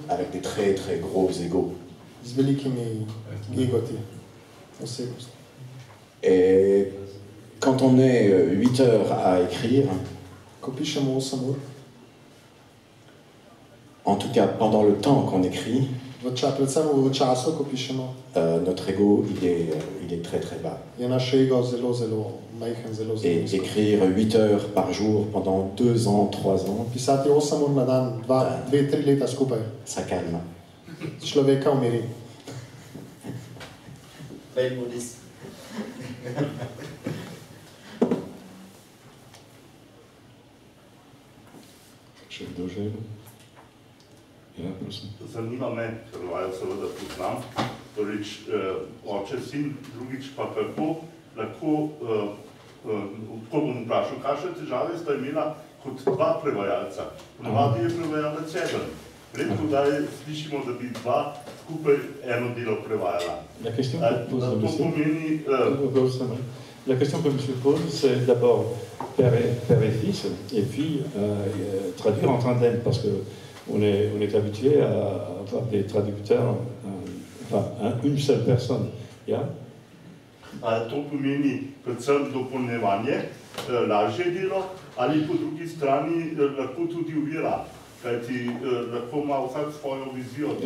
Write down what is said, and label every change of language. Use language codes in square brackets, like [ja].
[fr] Avec des très très gros égos. [sl] Z velikimi egoti. Osebnosti. [fr] Et quand on est 8 heures à écrire, [sl] ko pišemo 8 ur, [fr] en tout cas pendant le temps qu'on écrit, [sl] predvsem v času, ko pišemo, [fr] notre ego il est très très bas. [sl] Je naš ego zelo zelo majhen, zelo zelo. [fr] Et écrire 8 heures par jour pendant 2 ans, 3 ans, [sl] pisati 8 ur na dan, 2-3 leta skupaj, [fr] ça calme. [sl] Človeka umiri. Bel modest. Še kdo želi? Ja, prosim. Zanima me, ker vajo seveda poznam, prvič oče, sin, drugič pa kako lahko, tako bom vprašal, kakšne težave sta imela kot dva prevajalca. Ponavadi je prevajalec eden. Redko kdaj slišimo, da bi dva skupaj eno delo prevajala. [fr] La question que pose le [sl] to pomeni... [fr] La question que je me pose, c'est d'abord père et fils, et puis traduire en tandem, parce qu'on est habitué à avoir des traducteurs, une seule personne. [sl] Ja? To pomeni predvsem dopolnjevanje, lažje delo, ali po drugi strani lahko tudi ovira, kajti lahko ima vsak svojo vizijo tega.